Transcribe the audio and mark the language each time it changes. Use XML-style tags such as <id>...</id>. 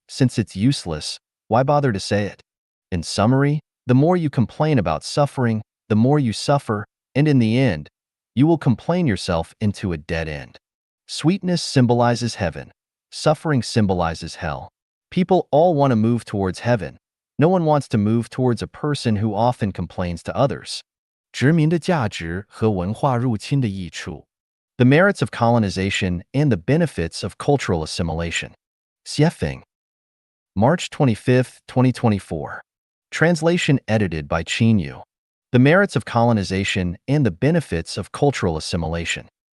<en>Since it's useless, why bother to say it? In summary, the more you complain about suffering, the more you suffer, and in the end, you will complain yourself into a dead end. Sweetness symbolizes heaven. Suffering symbolizes hell. People all want to move towards heaven. No one wants to move towards a person who often complains to others.</en> <zh>殖民的价值和文化入侵的益处.</zh> <en>The merits of colonization and the benefits of cultural assimilation. Xiefeng. March 25, 2024. Translation edited by Qin Yu. The merits of colonization and the benefits of cultural assimilation.</en>